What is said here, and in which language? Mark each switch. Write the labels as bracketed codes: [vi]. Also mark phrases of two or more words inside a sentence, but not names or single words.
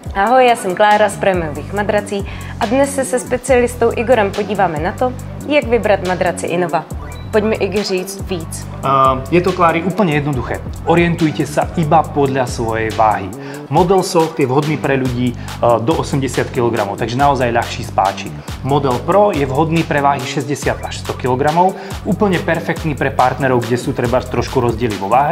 [cs] Ahoj, já jsem Klára z prémiových madrací a dnes se specialistou Igorem podíváme na to, jak vybrat madraci Innova. [sk] Poďme Igor říct víc. Je to, Klári, úplne jednoduché. Orientujte sa iba podľa svojej váhy. Model Soft je vhodný pre ľudí do 80 kg, takže naozaj ľahší spáčik. Model Pro je vhodný pre váhy 60 až 100 kg, úplne perfektný pre partnerov, kde sú treba trošku rozdiely vo váhe.